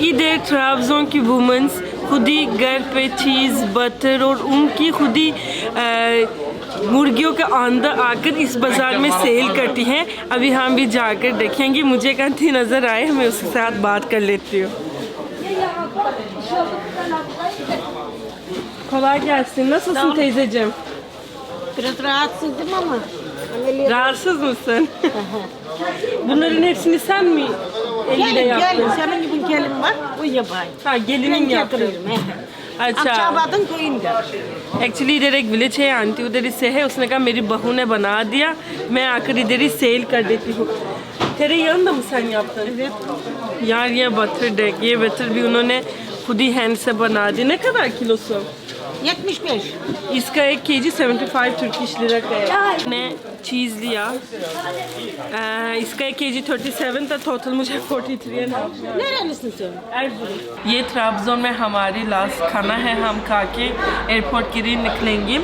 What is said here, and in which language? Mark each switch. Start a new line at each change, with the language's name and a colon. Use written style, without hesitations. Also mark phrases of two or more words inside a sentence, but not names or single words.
Hindi: इधर ट्राब्ज़ोन की वुमेंस खुद ही घर पे
English: cheese butter
Hindi: और उनकी खुद ही मुर्गियों के अंदर आकर इस बाज़ार में सेल करती हैं। अभी हम भी जाकर देखेंगे, मुझे कहीं नज़र आए मैं उसके साथ बात कर लेती हूँ।
Turkish: Kolay gelsin. Nasılsın teyzeciğim? Biraz rahatsızdım ama. Rahatsız mısın? Bunların hepsini sen mi eliyle Gel, yaptın? senin gibi gelin var, o yapayım. Ha, gelinin yaptı. अच्छा, Akçabat'ın köyünde.
Hindi: एक्चुअली इधर एक विलेज है, आंटी उधर से है, उसने कहा मेरी बहू ने बना दिया, मैं आकर इधर ही सेल कर देती हूँ।
Turkish: तेरे yanında mı sen yaptın? Evet.
Hindi: यार ये बटर डेक, ये बटर भी उन्होंने खुद ही हैंड से बना दी।
Turkish: ने kadar kilosu? 75.
Hindi: इसका 1 kg 75
English: Turkish lira
Hindi: का है। मैंने चीज़ लिया, इसका 1 kg 37 था, टोटल मुझे 43 है।
Turkish: Nerelisin sen?
Hindi: ये ट्राब्ज़ोन में हमारी लास्ट खाना है, हम खा के एयरपोर्ट के लिए निकलेंगे।